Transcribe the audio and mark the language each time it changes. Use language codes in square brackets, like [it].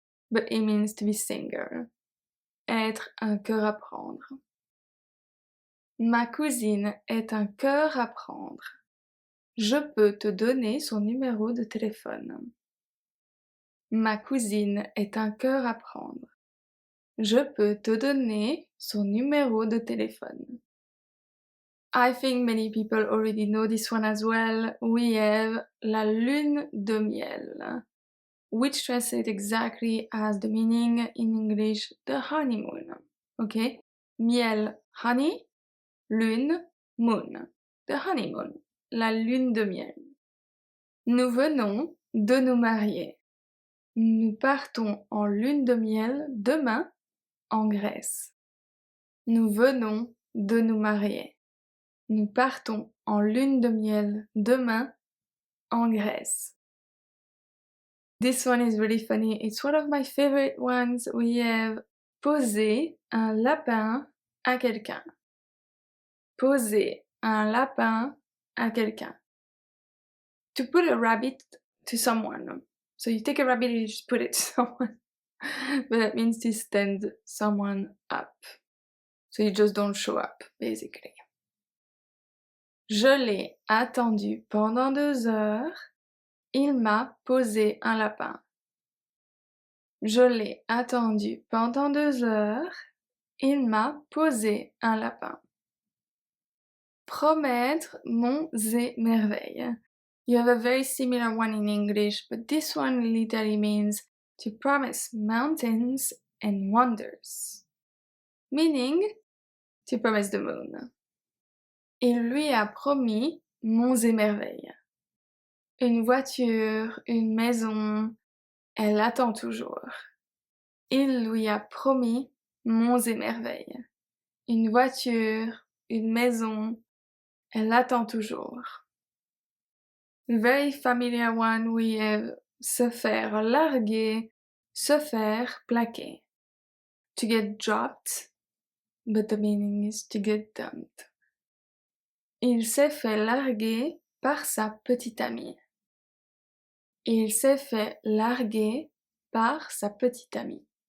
[en] But it means to be single. [fr] Être un cœur à prendre. Ma cousine est un cœur à prendre. Je peux te donner son numéro de téléphone. Ma cousine est un cœur à prendre. Je peux te donner son numéro de téléphone. [en] I think many people already know this one as well. We have [fr] la lune de miel, [en] which translates exactly as the meaning in English, the honeymoon. Okay? Miel, honey, lune, moon. The honeymoon, [fr] la lune de miel. Nous venons de nous marier. Nous partons en lune de miel demain en Grèce. Nous venons de nous marier. Nous partons en lune de miel demain en Grèce. [en] This one is really funny. It's one of my favorite ones. We have [fr] poser un lapin à quelqu'un. Poser un lapin à quelqu'un. [en] To put a rabbit to someone. So you take a rabbit and you just put it to someone. But that means to stand someone up. So you just don't show up, basically. [fr] Je l'ai attendu pendant 2 heures. Il m'a posé un lapin. Je l'ai attendu pendant 2 heures. Il m'a posé un lapin. Promettre monts et merveilles. [en] You have a very similar one in English, but this one literally means to promise mountains and wonders. meaning to promise the moon. [fr] Il lui a promis monts et merveilles. Une voiture, une maison, elle attend toujours. Il lui a promis monts et merveilles. Une voiture, une maison, elle attend toujours. [en] Very familiar one, we have [fr] se faire larguer, se faire plaquer. [en] To get dropped, but the meaning is to get dumped. [fr] Il s'est fait larguer par sa petite amie. Il s'est fait larguer par sa petite amie.